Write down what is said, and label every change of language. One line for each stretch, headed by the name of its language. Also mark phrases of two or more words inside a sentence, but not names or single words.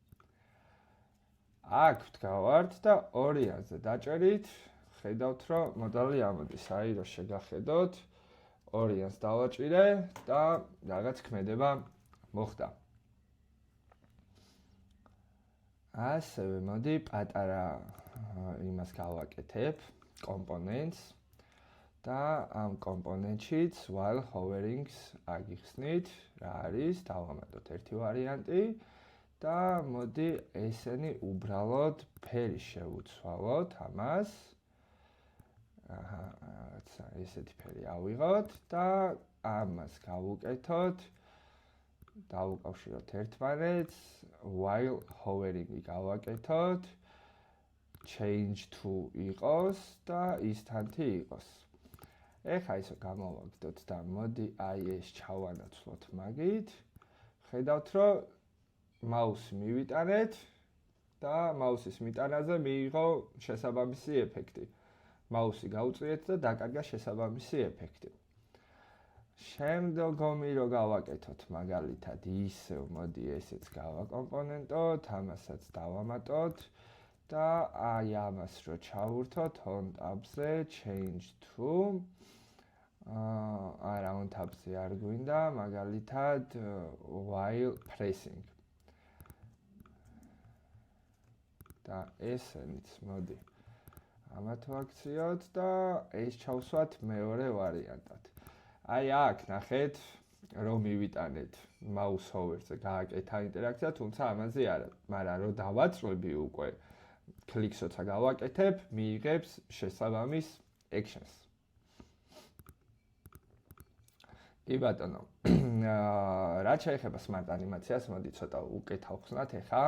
Georgian: აქ ვდგავართ და ორიანზე დაჭერით, ხედავთ რომ მოდალი ამოდის, აი რომ შეგახედოთ, ორიანს დავაჭირე და რაღაც ქმედება მოხდა. ასევე მოდი პატარა იმას გავაკეთებ, components და ამ კომპონენტშიც
English: while hovering-
Georgian: ს აგიხსნით, რა არის, დავამატოთ ერთი ვარიანტი და მოდი ესენი უბრალოდ ფერი შევუცვალოთ ამას. რაცა ესეთი ფერი ავიღოთ და ამას გავუკეთოთ. დავუკავშიროთ ერთმანეთს,
English: while hovering-
Georgian: ი გავაკეთოთ,
English: change to
Georgian: იყოს და instant-ი იყოს. ეხა ისო გამოვაგდოთ და მოდი აი ეს ჩავანაცვლოთ მაგით. ხედავთ, რომ მაუსი მივიტანეთ და მაუსის მიტანაზე მიიღო შესაბამისი ეფექტი. მაუსი გავუწიეთ და დაკარგა შესაბამისი ეფექტი. შემდგომი რო გავაკეთოთ მაგალითად ისევ მოდი ესეც გავაკომპონენტოთ, ამასაც დავამატოთ და აი ამას რო ჩავურთოთ
English: on tab-
Georgian: ზე
English: change to
Georgian: არა
English: on tab-
Georgian: ზე არ გვინდა, მაგალითად
English: while pressing.
Georgian: და ესენიც მოდი ამათ ვაქციოთ და ეს ჩავსვათ მეორე ვარიანტად. აი აქ ნახეთ, რომ მივიტანეთ
English: mouse hover-
Georgian: ზე გააკეთა ინტერაქცია, თუმცა ამაზე არა, მაგრამ რო დავაწვევი უკვე კლიქს როცა გავაკეთებ, მიიღებს შესაბამის actions. კი ბატონო, რაც შეეხება smart ანიმაციას, მოდი ცოტა უკეთ ავხსნათ ეხა.